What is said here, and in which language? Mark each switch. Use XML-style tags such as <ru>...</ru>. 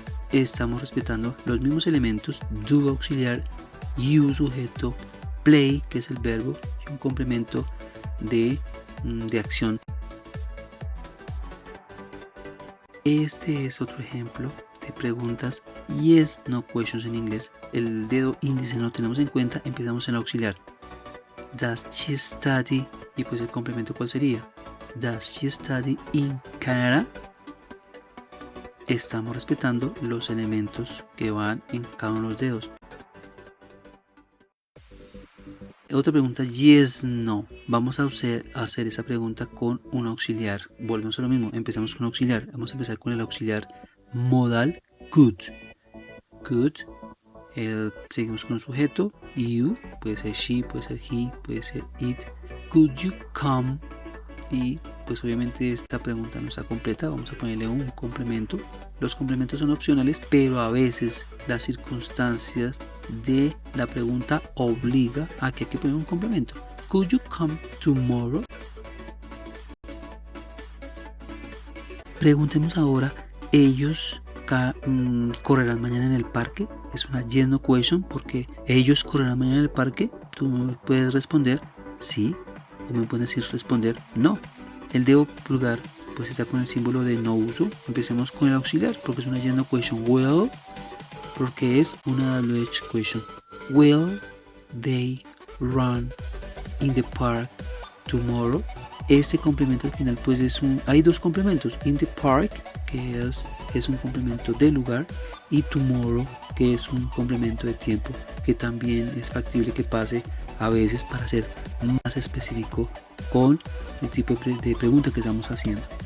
<es>Estamos respetando los mismos elementos, do auxiliar, you sujeto, play que es el verbo y un complemento de acción. Este es otro ejemplo de preguntas yes no questions en inglés. El dedo índice no lo tenemos en cuenta, empezamos en el auxiliar.</es> <en>Does she study?</en> <es>Y pues el complemento, ¿cuál sería?</es> <en>Does she study in Canada?</en> <es>Estamos respetando los elementos que van en cada uno de los dedos. Otra pregunta, yes, no. Vamos a hacer esa pregunta con un auxiliar. Volvemos a lo mismo, empezamos con auxiliar. Vamos a empezar con el auxiliar modal could. Could. Seguimos con un sujeto, you, puede ser she, puede ser he, puede ser it.</es> <en>Could you come?</en> <es>Y pues obviamente esta pregunta no está completa, vamos a ponerle un complemento. Los complementos son opcionales, pero a veces las circunstancias de la pregunta obliga a que hay que poner un complemento.</es> <en>Could you come tomorrow?</en> <es>Preguntemos ahora, ¿ellos correrán mañana en el parque? Es una yes no question, porque ellos correrán mañana en el parque. Tú me puedes responder sí, o me puedes decir responder no. El dedo pulgar pues está con el símbolo de no uso. Empecemos con el auxiliar, porque es una yes no question. Will, porque es una WH question.</es> <en>Will they run in the park tomorrow?</en> <es>Este complemento al final pues hay dos complementos.</es> <en>In the park,</en> <es>que es un complemento de lugar, y tomorrow, que es un complemento de tiempo, que también es factible que pase a veces para ser más específico con el tipo de pregunta que estamos haciendo.</es>